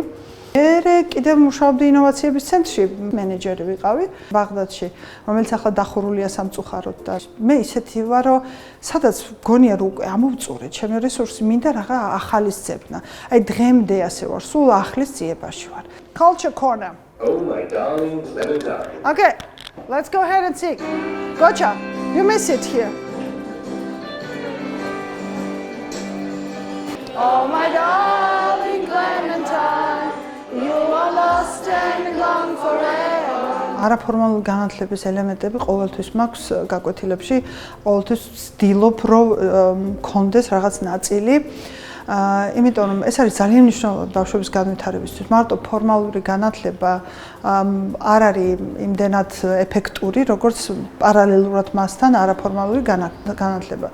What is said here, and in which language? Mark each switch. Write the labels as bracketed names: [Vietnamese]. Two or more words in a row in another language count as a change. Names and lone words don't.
[Georgian] მე კიდევ მუშაობდი ინოვაციების ცენტრში, მენეჯერი ვიყავი ბაღდადში, რომელიც ახლა დახურულია სამწუხაროდ და მე ისეთი ვარ, რომ სადაც გონია რომ უკვე ამოვწურე ჩემი რესურსი, მინდა რაღა ახალის ძებნა. აი დღემდე ასე ვარ, სულ ახლის ძიებაში ვარ. [English] Culture corner. Oh my darling Clementine. Okay, let's go ahead and sing. Gotcha. You may sit here. Oh my darling Clementine. You are lost and gone forever. [Georgian] არაფორმალური განათლების ელემენტები ყოველთვის მაქვს გაკვეთილებში, ყოველთვის ვცდილობ რომ მქონდეს რაღაც ნაწილი. იმიტომ რომ ეს არის ძალიან მნიშვნელოვანი ბავშვების განვითარებისთვის. მარტო ფორმალური განათლება არ არის იმდენად ეფექტური, როგორც პარალელურად მასთან არაფორმალური განათლება.